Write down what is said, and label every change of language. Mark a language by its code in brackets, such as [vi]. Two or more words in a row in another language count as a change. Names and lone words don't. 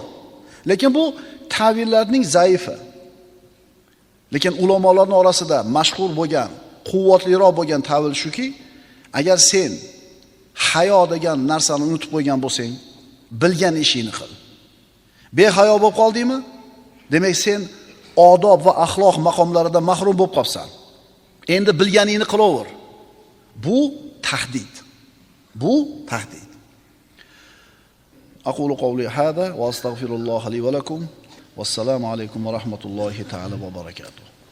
[uz] Lekin bu ta'villarning zaifi. Lekin ulamolarning orasida mashhur bo'lgan, quvvatliroq bo'lgan ta'vil shuki, agar sen hayo degan narsani unutib qo'ygan bo'lsang, bilgan ishingni qil. Behayo bo'lib qoldingmi? Demak, sen odob va axloq maqomlarida mahrum bo'lib qolsan. Endi bilganingni qilaver. Bu tahdid. Bu tahdid. [ar] أقول قولي هذا وأستغفر الله لي ولكم والسلام عليكم ورحمة الله تعالى وبركاته.